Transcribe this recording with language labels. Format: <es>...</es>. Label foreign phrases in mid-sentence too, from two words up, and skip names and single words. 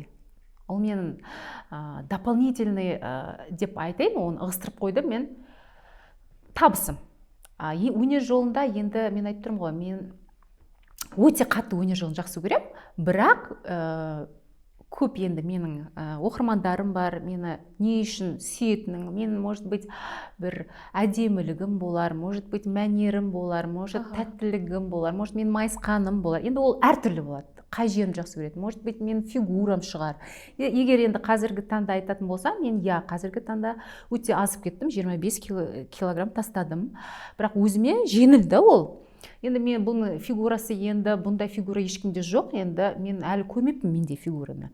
<kk>Ол менің дополнительный деп айтайын, оны ығыстырып қойдым, мен табысым. Өнер жолында енді мен айтып тұрмын ғой, мен өте қатты өнер жолын жақсы көрем, бірақ көп енді менің оқырмандарым бар, мені не үшін сүйетінің, мен,</kk> <ru>может быть,</ru> <kk>бір әдемілігім болар,</kk> <ru>может быть,</ru> <kk>мәнерім болар, может, тәттілігім болар, может, мен майысқаным болар. Енді ол әртүрлі болады. Қай жерім жақсы көреді?</kk> <ru>Может быть,</ru> <kk>мен фигурам шығар. Егер енді қазіргі таңда айтатын болсам, мен қазіргі таңда өте азып кеттім, 25 килограмм тастадым. Бірақ өзіме жеңілді ол. Енді мен бұның фигурасы, енді бұндай фигура ешкімде жоқ, енді мен әлі көрмеппін менде фигураны.</kk>